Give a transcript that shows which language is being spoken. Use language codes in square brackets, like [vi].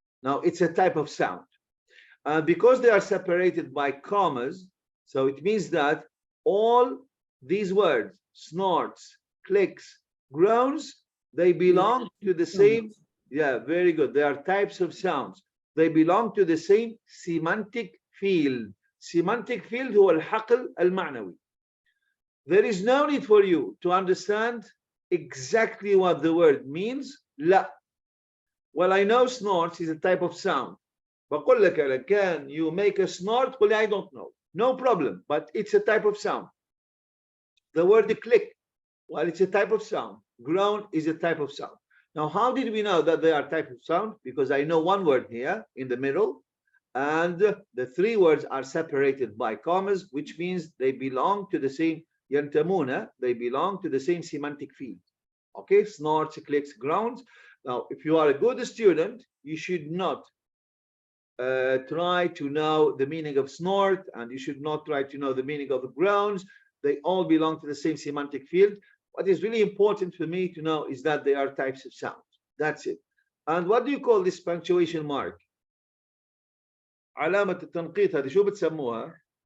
[en] Now it's a type of sound. Because they are separated by commas, so it means that all these words, snorts, clicks, groans, they belong to the same, yeah, very good. They are types of sounds. They belong to the same semantic field. Semantic field [ar] هو الحقل المعنوي. [en] There is no need for you to understand exactly what the word means. [ar] لا. [en] Well, I know snorts is a type of sound. [ar] بقول لك [en] can you make a snort? [ar] قل [en] I don't know. No problem, but it's a type of sound. The word click, well, it's a type of sound. Groan is a type of sound. Now, how did we know that they are type of sound? Because I know one word here in the middle, and the three words are separated by commas, which means they belong to the same [ar] ينتمون, [en] they belong to the same semantic field. Okay, snorts, clicks, groans. Now, if you are a good student, you should not try to know the meaning of snort, and you should not try to know the meaning of the groans. They all belong to the same semantic field. What is really important for me to know is that they are types of sound. That's it. And what do you call this punctuation mark? [ar] علامة التنقيط هذه شو بتسموها؟